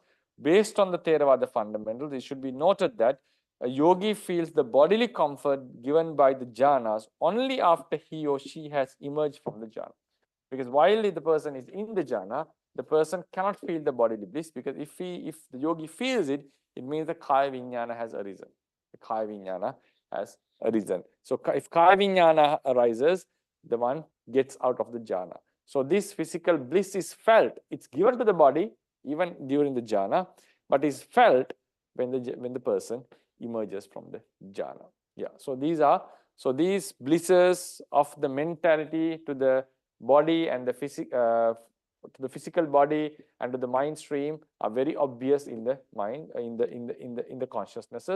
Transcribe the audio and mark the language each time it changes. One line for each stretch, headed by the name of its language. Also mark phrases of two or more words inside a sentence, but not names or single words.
English: Based on the Theravada fundamentals, it should be noted that a yogi feels the bodily comfort given by the jhanas only after he or she has emerged from the jhana. Because while the person is in the jhana, the person cannot feel the bodily bliss, because if the yogi feels it, it means the
Sanskrit: काय विज्ञान
English: has arisen. The
Sanskrit: काय विज्ञान
English: has arisen. So if
Sanskrit: काय विज्ञान
English: arises, the one gets out of the jhana. So this physical bliss is felt. It's given to the body even during the jhana, but is felt when the person emerges from the jhana. Yeah. So these blisses of the mentality to the body and the to the physical body and to the mind stream are very obvious in the mind, in the consciousnesses.